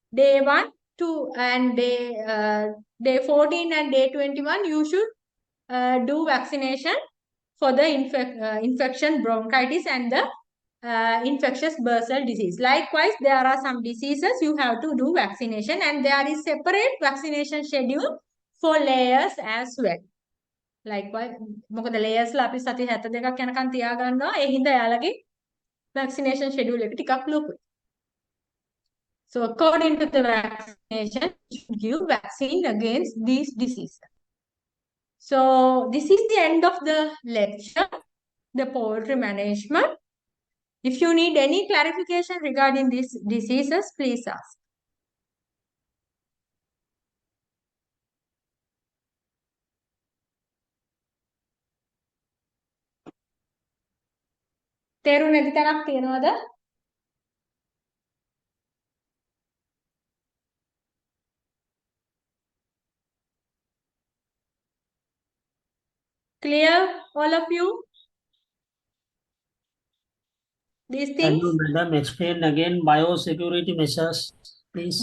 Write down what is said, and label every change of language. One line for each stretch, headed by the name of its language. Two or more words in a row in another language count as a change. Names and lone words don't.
English: Day 1, and day 14 and day 21, you should do vaccination for the infection bronchitis and the infectious bursal disease. Likewise, there are some diseases you have to do vaccination, and there is separate vaccination schedule for layers as well. Likewise,
Sinhala: මොකද layers ලා අපි සති 72ක් යනකම් තියා ගන්නවා. ඒ හින්දා යාලගේ
English: vaccination schedule
Sinhala: එක ටිකක් ලොකුයි.
English: So according to the vaccination, you should give vaccine against these diseases. So this is the end of the lecture, the poultry management. If you need any clarification regarding these diseases, please ask.
Sinhala: තේරුම් නැති තරක් තියෙනවද?
English: Clear, all of you? These Can things? you, madam, explain again biosecurity measures, please?